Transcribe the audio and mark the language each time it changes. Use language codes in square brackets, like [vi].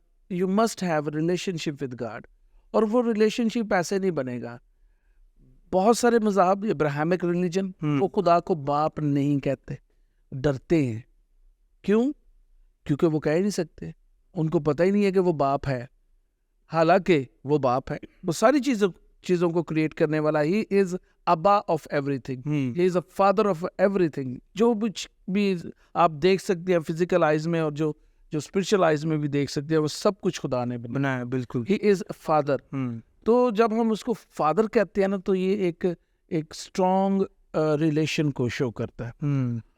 [en] You must have a relationship with God. [ur] اور وہ relation شپ ایسے نہیں بنے گا. بہت سارے مذہب, ابراہیمک ریلیجن, وہ خدا کو باپ نہیں کہتے, ڈرتے ہیں. کیوں؟ کیونکہ وہ کہہ ہی نہیں سکتے, ان کو پتہ ہی نہیں ہے کہ وہ باپ ہے, حالانکہ وہ باپ ہے. وہ ساری چیزوں کو کریٹ کرنے والا. [en] He is ابا of everything, he is a father of everything. [ur] جو بھی آپ دیکھ سکتے ہیں فزیکل آئیز میں, اور جو اسپرچل آئیز میں بھی دیکھ سکتے ہیں, وہ سب کچھ خدا نے بنایا. بالکل, [en] He is a father. [ur] تو جب ہم اس کو فادر کہتے ہیں نا, تو یہ ایک اسٹرانگ ریلیشن کو شو کرتا ہے.